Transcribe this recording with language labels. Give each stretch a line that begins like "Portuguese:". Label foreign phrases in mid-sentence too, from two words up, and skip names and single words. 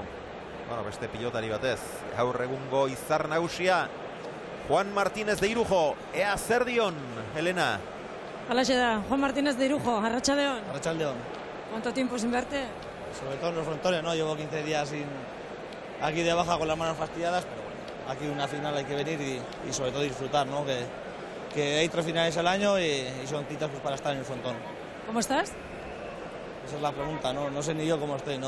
Basque: Bueno, beste pilotari batez. Gaur egungo izar nagusia. Juan Martínez de Irujo. Ea zer dion, Elena? Halaxe da, Juan Martínez de Irujo, arratsaldeon. Arratsaldeon.
Spanish: ¿Cuánto tiempo sin verte? Sobre todo en los frontones, ¿no? Llevo 15 días aquí de baja con las manos fastidiadas, pero bueno, aquí una final hay que venir y sobre todo disfrutar, ¿no? Que hay 3 finales al año y son citas pues, para estar en el frontón. ¿Cómo estás? Esa es la pregunta, ¿no? No sé ni yo cómo estoy, ¿no?